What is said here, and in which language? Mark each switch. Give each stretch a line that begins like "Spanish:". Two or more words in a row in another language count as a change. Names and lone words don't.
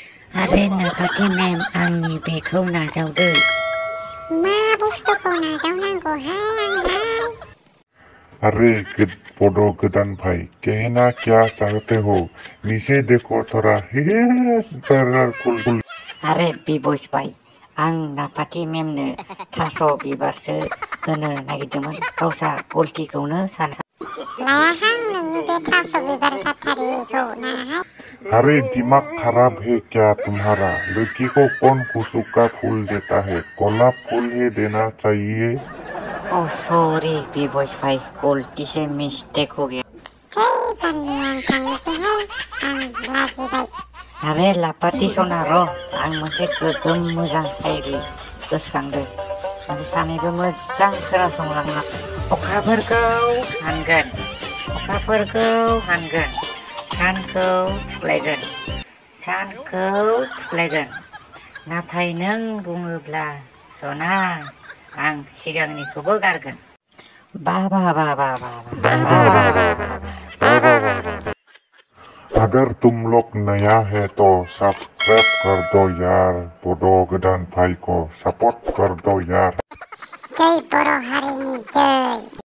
Bodo: अरे नाफाखि मेम आंनि बेखौ नाजावदो। मा बुस्थुखौ नाजावनांगौहाय आंलाय?
Hindi: अरे बड गोदान भाई, कहना क्या चाहते हो? नीचे देखो थोड़ा। कुल। अरे बिबस भाई,
Bodo: आं नाफाखि मेमनो थास' बिबारसो होनो नागिरदोंमोन। गावसा गलटिखौनो सान। लायाहां नोंनि बे थास' बिबार जाथारिखौ नाहाय।
Hindi: अरे दिमाग खराब है क्या तुम्हारा? लड़की को कौन खुशबू का फूल देता है? गोलाप फूल ही देना चाहिए।
English: oh sorry
Hindi: बिबस भाई, गलती से मिस्टेक हो गया।
Bodo: जै बानलु आं थांनोसैहाय, आं लाजिबाय। अरे लापाति सना र', आं मोनसे गोगोम मोजां शायरि गोसोखांदों। मोनसे सानैबो मोजां खोनासंलांना। अखाफोरखौ हानगोन, अखाफोरखौ हानगोन, सानखौ थुख्लायगोन, सानखौ थुख्लायगोन। नाथाय नों बुङोब्ला सना, आं सिगांनिखौबो गारगोन। बा बा बा बा बा बा।
Hindi: अगर तुम लोग नया है तो सब्सक्राइब कर दो यार। बड गोदान भाई को सपोर्ट कर दो यार।
Bodo: जै बर' हारिनि जै।